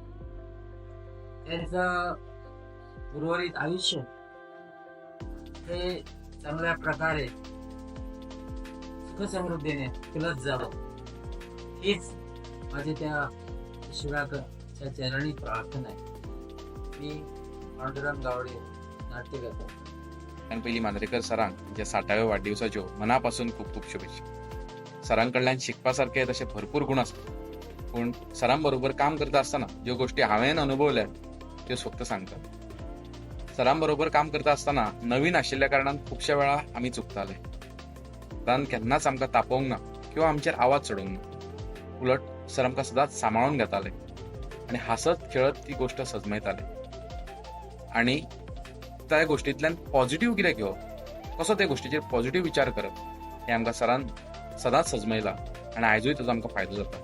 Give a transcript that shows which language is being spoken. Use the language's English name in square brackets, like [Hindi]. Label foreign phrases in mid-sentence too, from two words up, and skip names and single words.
[Marathi] त्यांचं उर्वरित आयुष्य हे चांगल्या प्रकारे सुखसमृद्धीने फुलत जावं हीच माझी त्या शिवाच्या चरणी प्रार्थना आहे. मी पांडुरंग गावडे नाट्यलेखक. [Konkani] आणि पहिली मांद्रेकर सरांक जे 60व्या वाढदिवसाच्यो मनापासून खूप खूप शुभेच्छा. सरांकडल्यान शिकपासारखे तसे भरपूर गुण असतात पण सरांबरोबर काम करता असताना ज्यो गोष्टी हांवें अनुभवल्या त्यो फक्त सांगतात. सरांबरोबर काम करता असताना नवीन आशिल्ल्या कारणान खुबश्या वेळा आमी चुकताले. सरान केन्नाच आमकां तापोवंक ना किंवा आमचेर आवाज चडोवंक ना. उलट सर आमकां सदांच सांबाळून घेताले आणि हसत खेळत ती गोष्ट सजमयताले आणि त्या गोष्टींतल्यान पॉझिटिव्ह कितें घेवप कसो ते गोष्टीचेर पॉझिटिव्ह विचार करप हे आमकां सरान सदांच सजमयलां आणि आयजूय ताजो आमकां फायदो जाता.